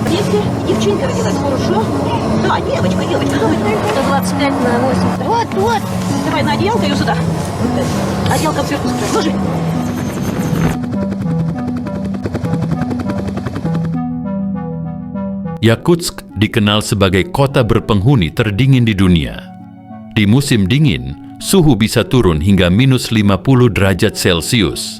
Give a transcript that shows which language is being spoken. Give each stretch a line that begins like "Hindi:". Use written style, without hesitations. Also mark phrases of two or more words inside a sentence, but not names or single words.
Russian: Девчонка родилась, хорошо? Да, девочка, девочка. 125/80. Вот. Давай на одеялко ее сюда. Одеялко сверху скрой. Ложи.
Indonesian: Yakutsk dikenal sebagai kota berpenghuni terdingin di dunia. Di musim dingin, suhu bisa turun hingga minus 50 derajat Celcius.